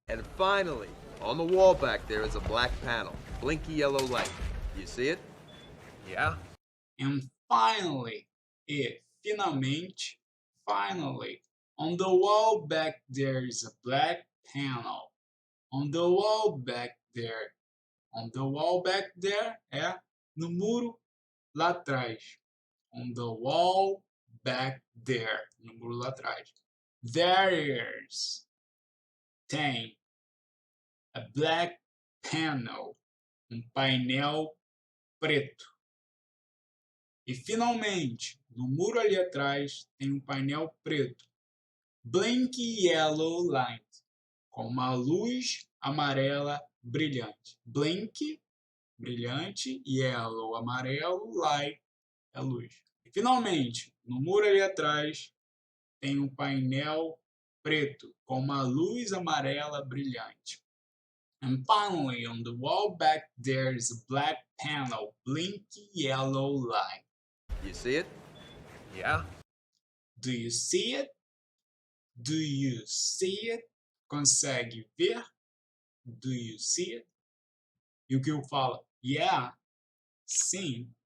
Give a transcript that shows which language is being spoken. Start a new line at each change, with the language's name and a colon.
English: And finally, on the wall back there is a black panel. Blinky yellow light. You see it? Yeah. And finally, E,
Portuguese: finalmente,
English: finally. On the wall back there is a black panel. On the wall back there. On the wall back there
Portuguese: é no muro lá atrás.
English: On the wall back there.
Portuguese: No muro lá atrás.
English: There is.
Portuguese: Tem.
English: A black panel.
Portuguese: Painel preto. E finalmente, no muro ali atrás, tem painel preto.
English: Blinky yellow light.
Portuguese: Com uma luz amarela brilhante.
English: Blink,
Portuguese: brilhante.
English: Yellow,
Portuguese: amarelo.
English: Light,
Portuguese: é luz. E finalmente, no muro ali atrás, tem painel preto. Com uma luz amarela brilhante.
English: And finally, on the wall back there is a black panel, blinky yellow light. You see it? Yeah. Do you see it? Do you see it?
Portuguese: Consegue ver?
English: Do you see it?
Portuguese: E o que eu falo?
English: Yeah.
Portuguese: Sim.